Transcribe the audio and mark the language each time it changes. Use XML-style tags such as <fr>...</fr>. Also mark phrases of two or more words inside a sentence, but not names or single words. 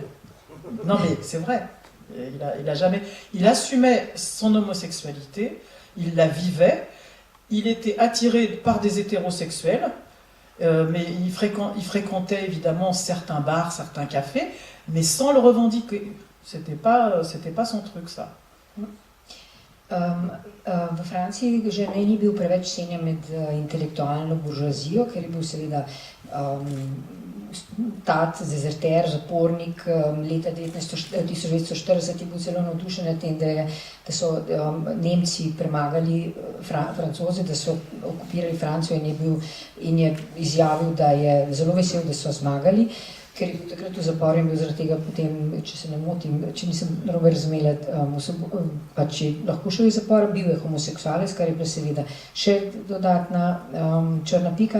<fr>Non, mais c'est vrai, il assumait son homosexualité, il la vivait. Il était attiré par des hétérosexuels, mais il fréquentait évidemment certains bars, certains cafés, mais sans le revendiquer. C'était pas son truc, ça.</fr> <sl>V Franciji Žene ni bil preveč cenjen med intelektualno buržoazijo, ker je bil seveda tat, dezerter, zapornik, leta 1940 je bil zelo navdušen nad tem, da so Nemci premagali Francoze, da so okupirali Francijo in je izjavil, da je zelo vesel, da so zmagali, ker je bil takrat v zaporu in bil zaradi tega potem, če se ne motim, če nisem narobe razumela, pač je lahko šel iz zapora, bil je homoseksualec, kar je bila seveda še dodatna črna pika.</sl>